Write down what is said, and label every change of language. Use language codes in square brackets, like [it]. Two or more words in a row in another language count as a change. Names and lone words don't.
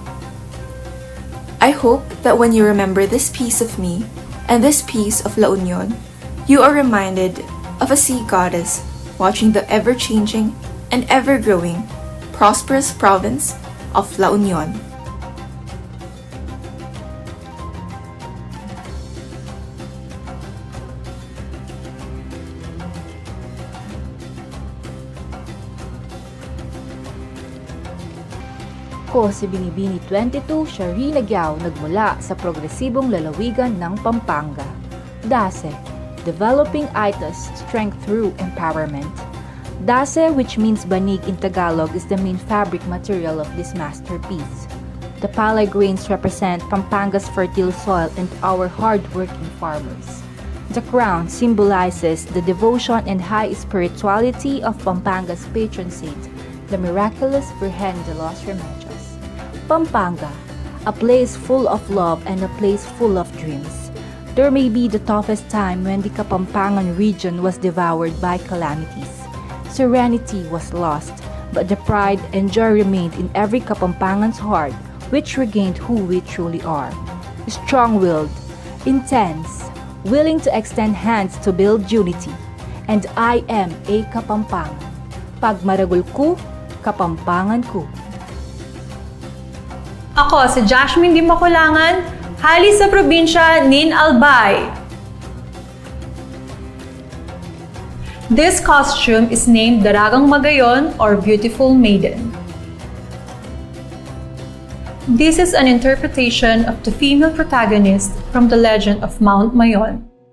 [en] I hope that when you remember this piece of me and this piece of La Union, you are reminded of a sea goddess watching the ever-changing and ever-growing prosperous province of La Union. [tl] Ako si Binibini 22, Shari Nagyao, nagmula sa progresibong lalawigan ng Pampanga. [en] DASE, Developing ITAS Strength Through Empowerment. DASE, which means banig in Tagalog, is the main fabric material of this masterpiece. The palay grains represent Pampanga's fertile soil and our hard-working farmers. The crown symbolizes the devotion and high spirituality of Pampanga's patron saint, the miraculous Virgen de los Remedios. Pampanga, a place full of love and a place full of dreams. There may be the toughest time when the Kapampangan region was devoured by calamities. Serenity was lost, but the pride and joy remained in every Kapampangan's heart, which regained who we truly are. Strong-willed, intense, willing to extend hands to build unity. And I am a Kapampangan. [pam] Pag maragul ko, Kapampangan ko. [bik] Ako si Jasmine Di Makulangan, hali sa probinsya Nin Albay. [en] This costume is named Daragang Magayon or Beautiful Maiden. This is an interpretation of the female protagonist from the legend of Mount Mayon.